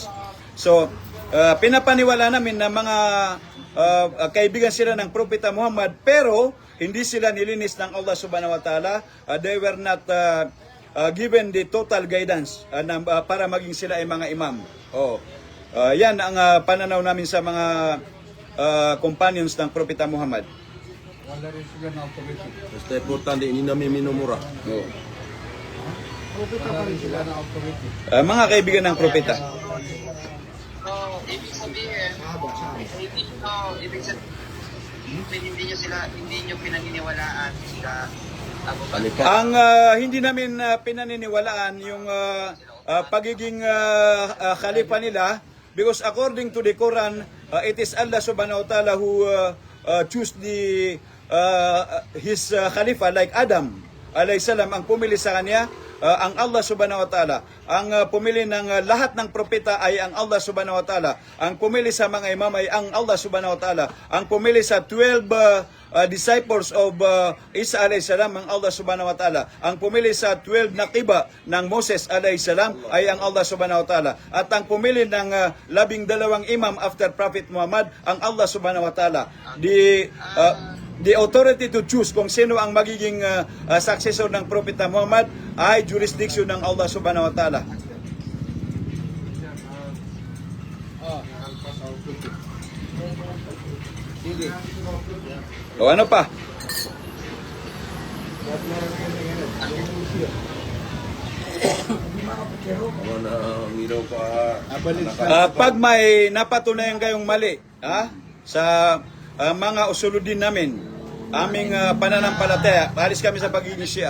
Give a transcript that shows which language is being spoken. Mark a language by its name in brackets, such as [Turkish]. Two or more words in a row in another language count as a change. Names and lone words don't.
[Filipino] So, pinapaniwala namin na mga kaibigan sila ng Propeta Muhammad, pero hindi sila nilinis ng Allah [Arabic] سبحانه وتعالى. [English] They were not given the total guidance [Filipino] para maging sila ay mga imam. Yan ang pananaw namin sa mga companions ng Propeta Muhammad. Wala rin sila na authority. Basta importante, hindi namin minumura. Propeta pa rin sila na authority. Mga kaibigan ng Propeta. So, ibig sabihin, hindi nyo pinaniniwalaan sila Abu Bakar. Ang hindi namin pinaniniwalaan yung pagiging khalifa nila, [English] because according to the Quran, it is Allah [Arabic] سبحانه وتعالى [English] who choose his khalifa, like Adam [Arabic] عليه السلام [Filipino] ang pumili sa kanya. Ang Allah [Arabic] سبحانه وتعالى [Filipino] ang pumili ng lahat ng propeta ay ang Allah [Arabic] سبحانه وتعالى. [Filipino] Ang pumili sa mga imam ay ang Allah [Arabic] سبحانه وتعالى. [Filipino] Ang pumili sa 12 [English] disciples of [Filipino] Isa [Arabic] عليه السلام [Filipino] ang Allah [Arabic] سبحانه وتعالى. [Filipino] Ang pumili sa 12 naqiba ng Moses [Arabic] عليه السلام [Filipino] ay ang Allah [Arabic] سبحانه وتعالى. [Filipino] At ang pumili ng 12 imam [English] after Prophet Muhammad [Filipino] ang Allah [Arabic] سبحانه وتعالى. [English] The authority to choose [Filipino] kung sino ang magiging successor ng Propeta Muhammad ay jurisdiction ng Allah [Arabic] سبحانه وتعالى. [Filipino] O ano pa? Pag may napatunayan kayong mali sa mga usuludin namin, aming pananampalataya, alis kami sa pagiging Shia.